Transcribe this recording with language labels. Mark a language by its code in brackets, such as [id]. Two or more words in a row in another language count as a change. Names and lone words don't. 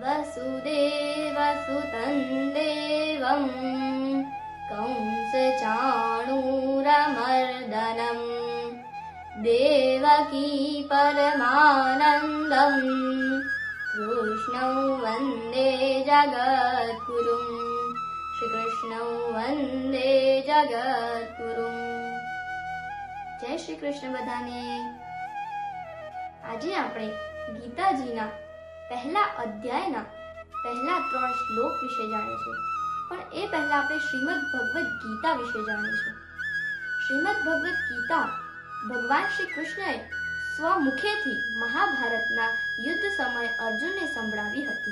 [sa] वसुदेवसुतं देवं कंसचाणूरमर्दनं देवकी परमानन्दं कृष्णं वन्दे जगद्गुरुं श्रीकृष्णं वन्दे जगद्गुरुं। [gu] જય શ્રી કૃષ્ણ બધાને। આજે આપણે ગીતાજીના પહેલા અધ્યાયના પહેલા 3 શ્લોક વિશે જાણીશું, પણ એ પહેલા આપણે શ્રીમદ ભગવદ ગીતા વિશે જાણીશું। શ્રીમદ ભગવદ ગીતા ભગવાન શ્રી કૃષ્ણએ સ્વમુખેથી મહાભારતના યુદ્ધ સમયે અર્જુનને સંભળાવી હતી।